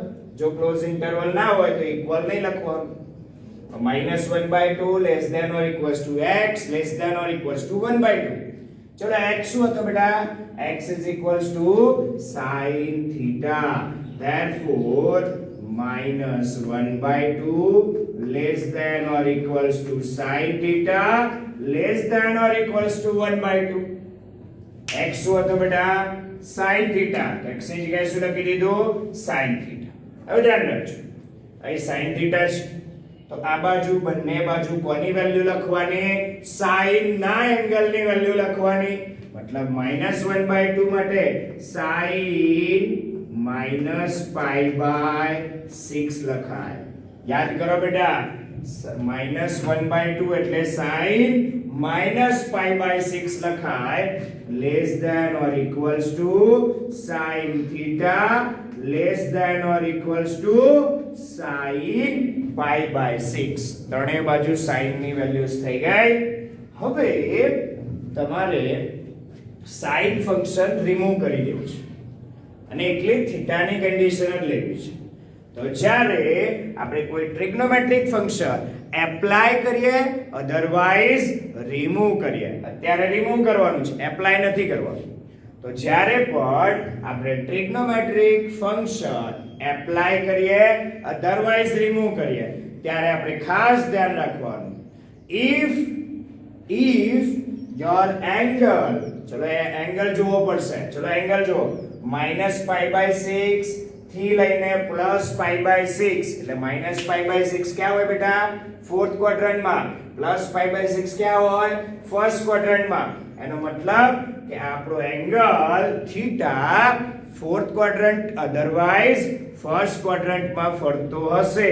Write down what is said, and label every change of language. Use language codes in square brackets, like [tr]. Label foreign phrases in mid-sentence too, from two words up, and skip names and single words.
[gu] જો [en] closed interval [gu] ના હોય તો ઇક્વલ નહીં લખવાનું. [en] -1/2 less than or equals to x less than or equals to 1/2. [gu] ચલો x શું હતો બેટા? [en] x is equals to sin theta. Therefore -1/2 less than or equals to sin theta less than or equals to 1/2. [gu] x શું હતો બેટા? [en] sin theta. [gu] x ની જગ્યાએ શું લખી દીધું? [en] sin theta. [gu] હવે ધ્યાન રાખજો, અહીં [en] sin theta [gu] છે તો આ બાજુ બંને બાજુ કોની વેલ્યુ લખવાની? sin ના એંગલની વેલ્યુ લખવાની. મતલબ -1/2 માટે sin -π/6 લખાય. યાદ કરો બેટા, -1/2 એટલે sin -π/6 લખાય. [en] less than or equals to sin theta less than or equals to sin π/6. [gu] ત્રણેય બાજુ sin ની વેલ્યુઝ થઈ ગઈ. હવે તમારે [en] sin function [gu] રિમૂવ કરી દેવું છે અને એકલી થીટાની કન્ડિશન જ લેવી છે. તો જ્યારે આપણે કોઈ [en] trigonometric function apply [gu] કરીએ [en] otherwise remove [gu] કરીએ. અત્યારે રિમૂવ કરવાનું છે, એપ્લાય નથી કરવાનું. તો જ્યારે પણ આપણે [en] trigonometric function apply [gu] કરીએ [en] otherwise remove [gu] કરીએ ત્યારે આપણે ખાસ ધ્યાન રાખવાનું, [en] if your angle, [gu] ચલો એ એંગલ જોવો પડશે. ચલો એંગલ જો -π/6 થી લઈને +π/6 એટલે -π/6 ક્યાં હોય બેટા? [en] fourth quadrantમાં. [gu] +π/6 ક્યાં હોય? [en] first quadrantમાં. [gu] એનો મતલબ કે આપણો એંગલ થીટા [en] fourth quadrant otherwise first quadrantમાં [gu] ફરતો હશે.